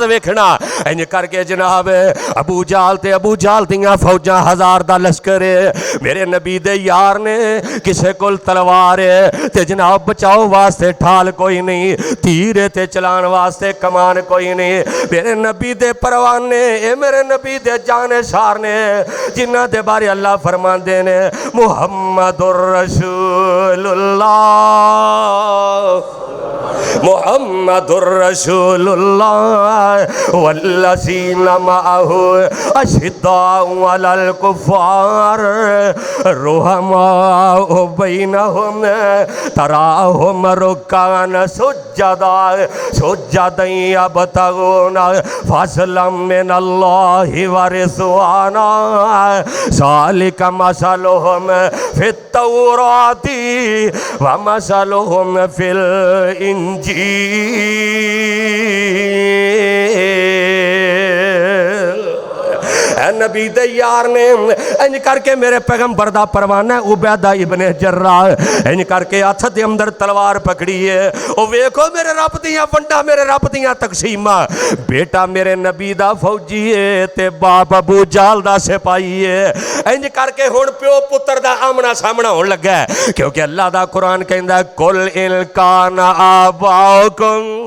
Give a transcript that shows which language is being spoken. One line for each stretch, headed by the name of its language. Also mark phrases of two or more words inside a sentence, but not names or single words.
Punjabi: ویکھنا اینج کر کے جناب ابو جال دیاں فوجاں 1000 دا لشکر میرے نبی دے یار نے کسے کول تلوار تے جناب بچاؤ واسطے ٹھال کوئی نہیں تیر تے چلان واسطے کمان کوئی نہیں میرے نبی دے پروانے اے میرے نبی دے جانے سار نے جنہاں دے بارے اللہ فرماندے نے
Arabic: محمد رسول الله محمد رسول الله والذين معه أشداء على الكفار رحماء بينهم تراهم ركعا سجدا يبتغون فضلا من الله ورضوانا ذلك مثلهم في التوراة ومثلهم في
Punjabi: نبی دے یار نے اینج کر کے میرے پیغمبر دا پروانہ عبیدہ ابن جراح اینج کر کے ہتھ دے اندر تلوار پکڑی ہے او ویکھو میرے رب دیاں ونڈاں میرے رب دیاں تقسیماں بیٹا میرے نبی دا فوجی ہے تے باپ ابو جال دا سپاہی ہے اینج کر کے ہن پیو پتر دا آمنا سامنا ہون لگا کیونکہ اللہ دا قرآن کہندا
Arabic: قل إن كان آباؤكم